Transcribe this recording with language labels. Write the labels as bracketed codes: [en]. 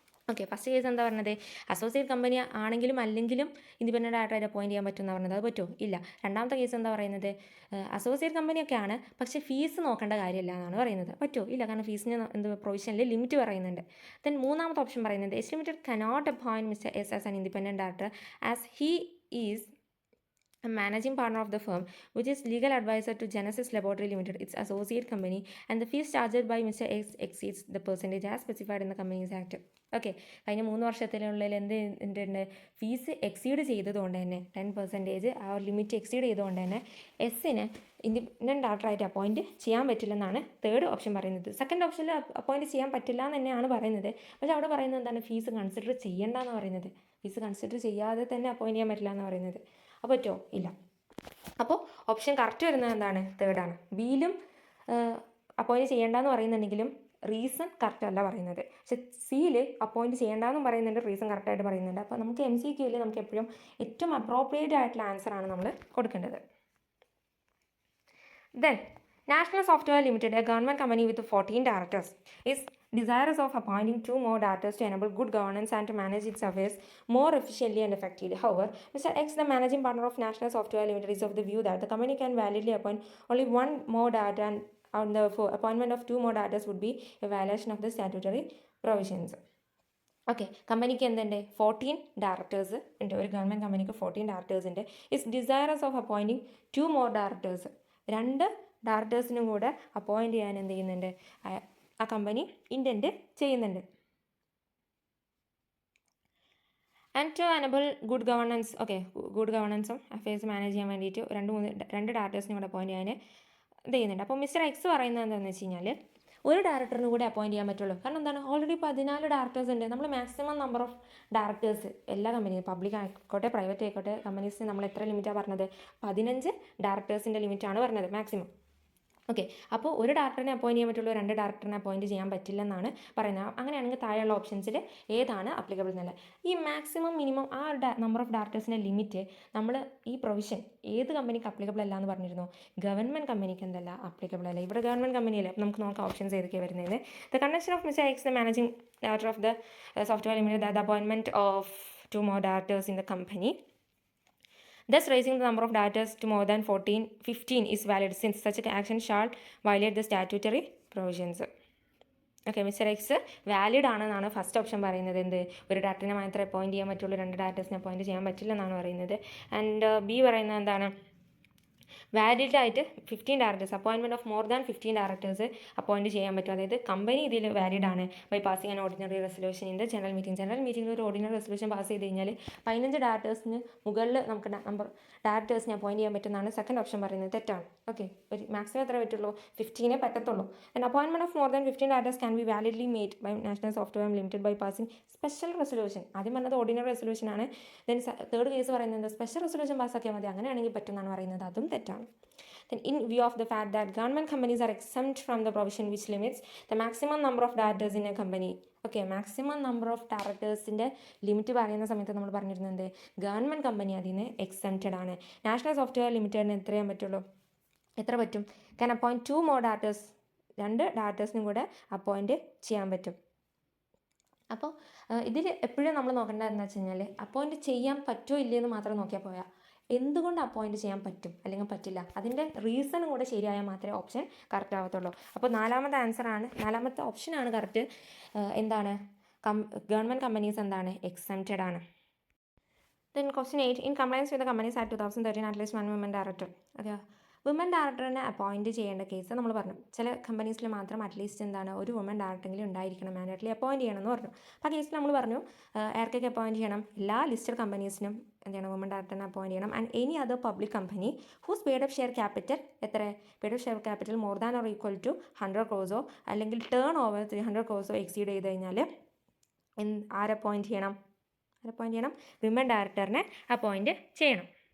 [ml] Okay, first case എന്താ പറഞ്ഞത്? Associate company ആണെങ്കിലും അല്ലെങ്കിലും ഇൻഡിപെൻഡൻറ്റ് ഡയറക്ടറായിട്ട് അപ്പോയിൻറ്റ് ചെയ്യാൻ പറ്റും എന്ന് പറഞ്ഞത്. അത് പറ്റുമോ? ഇല്ല. രണ്ടാമത്തെ കേസ് എന്താ പറയുന്നത്? അസോസിയേറ്റ് കമ്പനിയൊക്കെയാണ്, പക്ഷേ ഫീസ് നോക്കേണ്ട കാര്യമില്ല എന്നാണ് പറയുന്നത്. പറ്റുമോ? ഇല്ല. കാരണം ഫീസിന് പ്രൊവിഷനിൽ ലിമിറ്റ് പറയുന്നുണ്ട്. ദെൻ മൂന്നാമത്തെ ഓപ്ഷൻ പറയുന്നത് [en] H limited cannot appoint mister S as an independent director as he is a managing partner of the firm, which is legal advisor to Genesis Laboratory Limited, its associate company, and the fees charged by Mr. X exceeds the percentage as specified in the Companies Act. [ml] Okay, കഴിഞ്ഞ 3 വർഷത്തിനുള്ളിൽ എന്തുണ്ട്, fees exceed ചെയ്തതുകൊണ്ട് തന്നെ 10% ആ ഒരു limit exceed ചെയ്തുകൊണ്ട് തന്നെ എസ്സിന് independent ഡയറക്ടറായിട്ട് appoint ചെയ്യാൻ പറ്റില്ലെന്നാണ് തേർഡ് ഓപ്ഷൻ പറയുന്നത്. സെക്കൻഡ് ഓപ്ഷനിൽ അപ്പോയിൻറ്റ് ചെയ്യാൻ പറ്റില്ല എന്ന് തന്നെയാണ് പറയുന്നത്. പക്ഷേ അവിടെ പറയുന്നത് എന്താണ്, ഫീസ് കൺസിഡർ ചെയ്യേണ്ടെന്ന് പറയുന്നത്. ഫീസ് കൺസിഡർ ചെയ്യാതെ തന്നെ അപ്പോയിൻറ്റ് ചെയ്യാൻ പറ്റില്ല എന്ന് പറയുന്നത്. അപ്പോൾ പറ്റുമോ? ഇല്ല. അപ്പോൾ ഓപ്ഷൻ കറക്റ്റ് വരുന്നത് എന്താണ്, തേർഡാണ്. ബിയിലും അപ്പോയിൻറ്റ് ചെയ്യേണ്ടെന്ന് പറയുന്നുണ്ടെങ്കിലും റീസൺ കറക്റ്റ് അല്ല പറയുന്നത്. പക്ഷെ സിയിൽ അപ്പോയിൻറ്റ് ചെയ്യേണ്ടെന്നും പറയുന്നുണ്ട്, റീസൺ കറക്റ്റായിട്ട് പറയുന്നുണ്ട്. അപ്പോൾ നമുക്ക് MCQയിൽ നമുക്ക് എപ്പോഴും ഏറ്റവും അപ്രോപ്രിയേറ്റ് ആയിട്ടുള്ള ആൻസറാണ് നമ്മൾ കൊടുക്കേണ്ടത്. [en] Then, National Software Limited, a government company with 14 directors, is desirous of appointing 2 more directors to enable good governance and to manage its affairs more efficiently and effectively. However, Mr. X, the managing partner of National Software Limited, is of the view that the company can validly appoint only 1 more director, and therefore appointment of 2 more directors would be a violation of the statutory provisions. [ml] Okay, കമ്പനിക്ക് എന്തുണ്ട്, 14 directors ഉണ്ട്. ഒരു government കമ്പനിക്ക് 14 directors ഉണ്ട്. [en] is desirous of appointing 2 more directors, [ml] 2 ഡയറക്ടേഴ്സിനും കൂടെ appoint ചെയ്യാൻ എന്ത് ചെയ്യുന്നുണ്ട്, ആ കമ്പനി ഇൻറ്റൻറ്റ് ചെയ്യുന്നുണ്ട്. [en] and to enable good governance, [ml] okay, good ഗവർണൻസും affairs manage ചെയ്യാൻ വേണ്ടിയിട്ട് 2 ഡയറക്ടേഴ്സിനും കൂടെ അപ്പോയിൻറ്റ് ചെയ്യാൻ ഇത് ചെയ്യുന്നുണ്ട്. അപ്പോൾ മിസ്റ്റർ എക്സ് പറയുന്നത് എന്താണെന്ന് വെച്ച് കഴിഞ്ഞാൽ ഒരു ഡയറക്ടറിനും കൂടെ അപ്പോയിൻറ്റ് ചെയ്യാൻ പറ്റുള്ളൂ. കാരണം എന്താണ്, ഓൾറെഡി 14 ഡയറക്ടേഴ്സ് ഉണ്ട്. നമ്മൾ മാക്സിമം നമ്പർ ഓഫ് ഡയറക്ടേഴ്സ് എല്ലാ കമ്പനിയും, പബ്ലിക് ആയിക്കോട്ടെ പ്രൈവറ്റ് ആയിക്കോട്ടെ, കമ്പനീസിന് നമ്മൾ എത്ര ലിമിറ്റാണ് പറഞ്ഞത്, 15 ഡയറക്ടേഴ്സിൻ്റെ ലിമിറ്റാണ് പറഞ്ഞത് മാക്സിമം. ഓക്കെ, അപ്പോൾ ഒരു ഡയറക്ടറിനെ അപ്പോയിൻറ്റ് ചെയ്യാൻ പറ്റുള്ളൂ, 2 ഡയറക്ടറിനെ അപ്പോയിൻറ്റ് ചെയ്യാൻ പറ്റില്ലെന്നാണ് പറയുന്നത്. അങ്ങനെയാണെങ്കിൽ താഴെയുള്ള ഓപ്ഷൻസിൽ ഏതാണ് അപ്ലിക്കബിൾ എന്നല്ല. ഈ മാക്സിമം മിനിമം ആ നമ്പർ ഓഫ് ഡയറക്ടേഴ്സിൻ്റെ ലിമിറ്റ് നമ്മൾ ഈ പ്രൊവിഷൻ ഏത് കമ്പനിക്ക് അപ്ലിക്കബിൾ അല്ല എന്ന് പറഞ്ഞിരുന്നു, ഗവൺമെൻറ് കമ്പനിക്ക് എന്തല്ല അപ്ലിക്കബിൾ അല്ല. ഇവിടെ ഗവൺമെൻറ് കമ്പനിയല്ലേ, അപ്പോൾ നമുക്ക് നോക്കാം ഓപ്ഷൻസ് ഏതൊക്കെയാണ് വരുന്നത്. [en] The conduction of mister X, the managing director of the software limited, the appointment of 2 more directors in the company, thus raising the number of directors to more than 15 is valid, since such an action shall violate the statutory provisions. [ml] Okay, mister X valid ആണെന്നാണ് first option പറയുന്നത്. എന്ത്, ഒരു ഡയറക്ടറിനെ മാത്രമേ appoint ചെയ്യാൻ പറ്റുള്ളൂ, 2 ഡയറക്ടേഴ്സിനെ appoint ചെയ്യാൻ പറ്റില്ലെന്നാണ് പറയുന്നത്. And B പറയുന്നത് എന്താണ്, വാലിഡ് ആയിട്ട് 15 directors, [en] appointment of more than 15 directors [ml] appoint ചെയ്യാൻ പറ്റും. അതായത് കമ്പനി ഇതിൽ വാലിഡ് ആണ് [en] by passing an ordinary resolution in the [ml] general മീറ്റിംഗിൽ ഒരു ഓർഡിനറി റെസൊല്യൂഷൻ പാസ് ചെയ്ത് കഴിഞ്ഞാൽ 15 ഡയറക്ടേഴ്സിന് മുകളിൽ നമുക്ക് നമ്പർ ഡയറക്ടേഴ്സിനെ അപ്പോയിൻറ്റ് ചെയ്യാൻ പറ്റുന്നതാണ് സെക്കൻഡ് ഓപ്ഷൻ പറയുന്നത്. തെറ്റാണ്. ഓക്കെ, ഒരു മാക്സിമം എത്ര പറ്റുള്ളൂ, 15 പറ്റത്തുള്ളൂ. [en] And appointment of more than 15 directors can be validly made by national software limited by passing special resolution. [ml] ആദ്യം പറഞ്ഞത് ഓർഡിനറി റെസൊല്യൂഷൻ ആണ്. ദെൻ തേർഡ് കേസ് പറയുന്നത് സ്പെഷ്യൽ റെസൊല്യൂഷൻ പാസ്സാക്കിയാൽ മതി, അങ്ങനെയാണെങ്കിൽ പറ്റുമെന്നാണ് പറയുന്നത്. അതും തെറ്റാണ്. [en] Then, in view of the fact that government companies are exempt from the provision which limits the maximum number of directors in a company. [ml] Okay, maximum number of ഡയറക്ടേഴ്സിൻ്റെ limit പറയുന്ന സമയത്ത് നമ്മൾ പറഞ്ഞിരുന്നത് ഗവൺമെൻറ് കമ്പനി അതിന് exempted ആണ്. National software ലിമിറ്റഡിന് എത്ര ചെയ്യാൻ പറ്റുള്ളൂ, എത്ര പറ്റും, [en] can appoint 2 more [ml] ഡയറക്ടേഴ്സ്, 2 ഡയറക്ടേഴ്സിനും കൂടെ അപ്പോയിൻറ്റ് ചെയ്യാൻ പറ്റും. അപ്പോൾ ഇതിൽ എപ്പോഴും നമ്മൾ നോക്കേണ്ടത് എന്താ വെച്ച് കഴിഞ്ഞാൽ അപ്പോയിൻറ്റ് ചെയ്യാൻ പറ്റുമോ ഇല്ലയെന്ന് മാത്രം നോക്കിയാൽ പോയാൽ എന്തുകൊണ്ട് അപ്പോയിൻറ്റ് ചെയ്യാൻ പറ്റും അല്ലെങ്കിൽ പറ്റില്ല, അതിൻ്റെ റീസൺ കൂടെ ശരിയായാൽ മാത്രമേ ഓപ്ഷൻ കറക്റ്റ് ആവത്തുള്ളൂ. അപ്പോൾ നാലാമത്തെ ഓപ്ഷനാണ് കറക്റ്റ്. എന്താണ്, ഗവൺമെൻറ് കമ്പനീസ് എന്താണ്, എക്സംപ്റ്റഡ് ആണ്. [en] Then question 8, in compliance with the Companies Act 2013, at least 1 women director. [ml] Okay, woman ഡയറക്ടറിനെ appoint ചെയ്യേണ്ട കേസ് നമ്മൾ പറഞ്ഞു. ചില കമ്പനീസിൽ മാത്രം അറ്റ്ലീസ്റ്റ് എന്താണ് ഒരു വുമൻ ഡയറക്ടറെങ്കിലും ഉണ്ടായിരിക്കണം, മാൻഡേറ്ററി അപ്പോയിൻറ്റ് ചെയ്യണം എന്ന് പറഞ്ഞു. അപ്പോൾ ആ കേസിൽ നമ്മൾ പറഞ്ഞു ആർക്കൊക്കെ അപ്പോയിൻറ്റ് ചെയ്യണം, എല്ലാ ലിസ്റ്റഡ് കമ്പനീസിനും എന്ത് ചെയ്യണം, വുമൻ ഡയറക്ടറിനെ അപ്പോയിൻറ്റ് ചെയ്യണം. [en] and any other public company whose paid up share capital, [ml] എത്ര paid up share capital more than or equal to 100 crores അല്ലെങ്കിൽ ടേൺ ഓവർ 300 crores എക്സീഡ് ചെയ്ത് കഴിഞ്ഞാൽ അപ്പോയിൻറ്റ് ചെയ്യണം, വിമൻ ഡയറക്ടറിനെ അപ്പോയിൻറ്റ് ചെയ്യണം.